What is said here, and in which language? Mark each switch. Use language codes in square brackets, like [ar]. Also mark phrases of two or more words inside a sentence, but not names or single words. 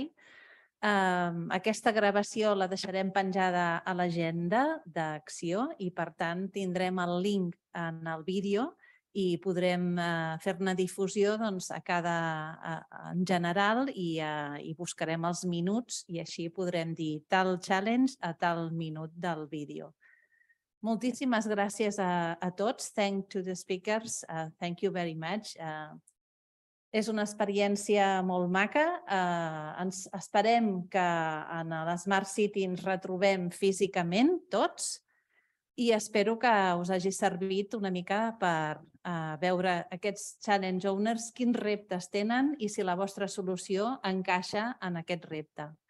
[ca] Aquesta gravació la deixarem penjada a l'agenda d'acció i, per tant, tindrem el link en el vídeo i podrem fer-ne difusió en general i buscarem els minuts i així podrem dir tal challenge a tal minut del vídeo. Moltíssimes gràcies a tots. [en] Thank to the speakers. Thank you very much. [ca] És una experiència molt maca. Esperem que en l'Smart City ens retrobem físicament tots i espero que us hagi servit una mica per veure aquests [en] challenge owners [ca] quins reptes tenen i si la vostra solució encaixa en aquest repte.